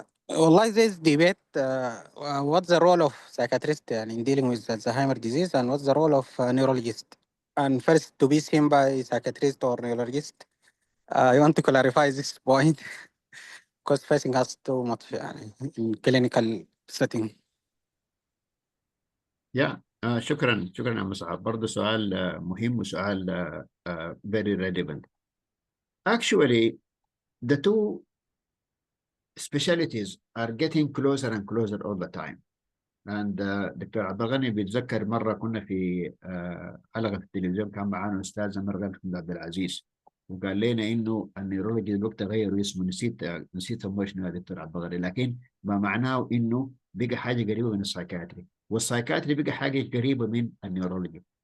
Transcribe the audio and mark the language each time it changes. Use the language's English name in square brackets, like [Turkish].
[English] والله this debate, what's the role of psychiatrist in dealing with Alzheimer's disease, and what's the role of neurologist? And first, to be seen by psychiatrist or neurologist, I want to clarify this point because facing us too much in clinical setting. [Arabic] Yeah, شكرا يا مصعب. برضه سؤال مهم وسؤال [English] very relevant. Actually, the two specialties are getting closer and closer all the time. [Arabic] And دكتور عبد الغني بيتذكر مرة كنا في حلقة في التلفزيون، كان معانا أستاذ مرغم عبد العزيز، وقال لنا إنه النيورولوجي الوقت غيروا اسمه، نسيت سموه شنو يا دكتور عبد الغني، لكن ما معناه إنه بقى حاجة قريبة من السايكاتري، والسايكاتري بقى حاجة قريبة من النيورولوجي.